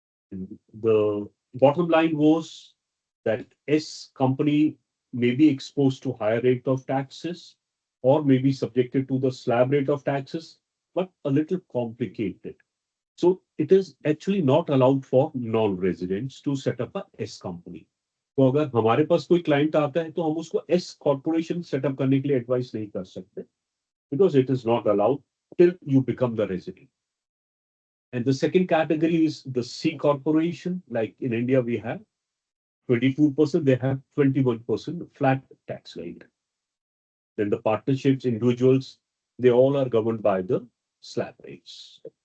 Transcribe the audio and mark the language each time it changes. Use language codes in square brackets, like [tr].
[en] And the bottom line was that S company may be exposed to higher rate of taxes or may be subjected to the slab rate of taxes, but a little complicated. So it is actually not allowed for non-residents to set up a S company. [hi] तो अगर हमारे पास कोई client आता है तो हम उसको S corporation setup करने के लिए एडवाइस नहीं कर सकते, [en] because it is not allowed till you become the resident. And the second category is the C corporation. Like in India, we have 22%, they have 21% flat tax rate. Then the partnerships, individuals, they all are governed by the slab rates.